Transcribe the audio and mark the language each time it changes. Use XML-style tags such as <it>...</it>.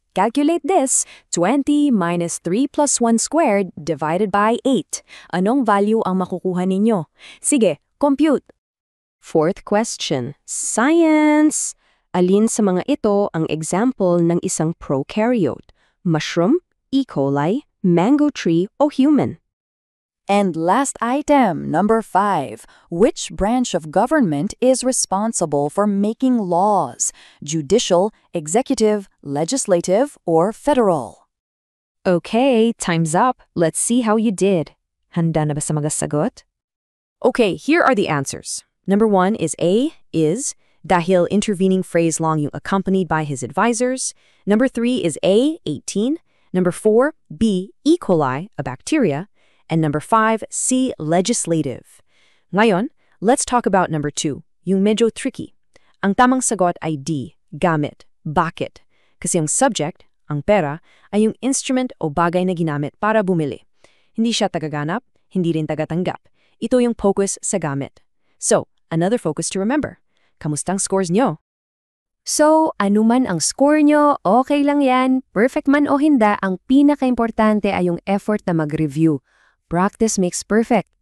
<en>Calculate this, 20 minus 3 plus 1 squared divided by 8.</en> <tl>Anong value ang makukuha ninyo? Sige, compute.</tl> <en>4th question, science!</en> <tl>Alin sa mga ito ang example ng isang prokaryote? Mushroom, E. coli, mango tree, o human?</tl> <en>And last item, number 5. Which branch of government is responsible for making laws? Judicial, executive, legislative, or federal? Okay, time's up. Let's see how you did.</en> <tl>Handa na ba sa mga sagot?</tl> <en>Okay, here are the answers. Number 1 is A, is,</en> <tl>dahil</tl> <en>intervening phrase</en> <tl>long yung</tl> <en>accompanied by his advisors. Number 3 is A, 18. Number 4, B, E. coli, a bacteria. And number 5, C, legislative.</en> <tl>Ngayon,</tl> <en>let's talk about number 2,</en> <tl>yung medyo</tl> <en>tricky.</en> <tl>Ang tamang sagot ay D, gamit. Bakit? Kasi ang subject, ang pera, ay yung instrument o bagay na ginamit para bumili. Hindi siya tagaganap, hindi rin tagatanggap. Ito yung focus sa gamit.</tl> <en>So, another focus to remember.</en> <tl>Kamustang scores nyo? So, anuman ang score nyo, okay lang yan. Perfect man o hindi, ang pinaka-importante ay yung effort na mag-review.</tl> <en>Practice makes perfect.</en>